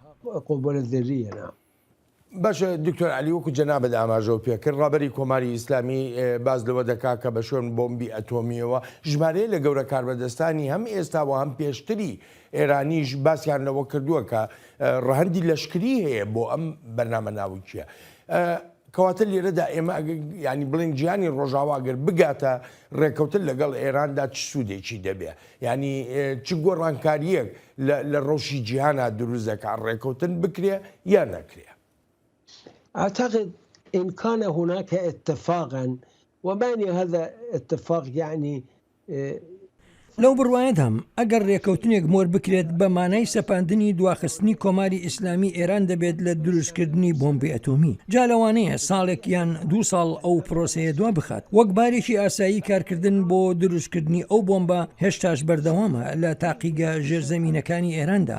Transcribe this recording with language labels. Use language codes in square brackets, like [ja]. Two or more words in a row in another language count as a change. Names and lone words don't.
[ckb] باشە دکتۆر علی وەکو جەنابەت ئاماژە و پێکرد ڕابەری کۆماری ئیسلامی باز لەوە دەکا کە بە شوێن بۆمبی ئەتۆمیەوە ژمارەیە لە گەورە کاربەدەستانی هەم ئێستاوە هەم پێشتری ئێرانیش باسییان لەوە کردووە کە ڕەهەندی لەشکری هەیە بۆ ئەم بەرنامە ناوچیە. کەواتە لێرەدا ئێمە ینی بڵین گیانی ڕۆژاواگەر بگاتە ڕێکەوتن لەگەڵ ئێراندا چ سوودێکی دەبێ ینی چ گۆڕانکاریەک لە ڕۆژی جیهانە دروست دەکات ڕێکەوتن بکرێ یا نەکرێ. [ar] أعتقد إن كان هناك اتفاقا وباني هذا اتفاق يعني [ckb] لەو بڕواەتام ئەگەر ڕێکەوتنێک مۆر بکرێت بە مانای سەپاندنی دواخستنی کۆماری ئیسلامی ئێران دەبێت لە دروستکردنی بۆمبی ئەتۆمی. جا لەوانەیە ساڵێک یان 2 ساڵ ئەو پرۆسەیە دوا بخات وەک بارێکی ئاسایی کارکردن بۆ دروستکردنی ئەو بۆمبە هێشتاش بەردەوامە لە تاقیگە ژێرزەمینەکانی ئێراندا.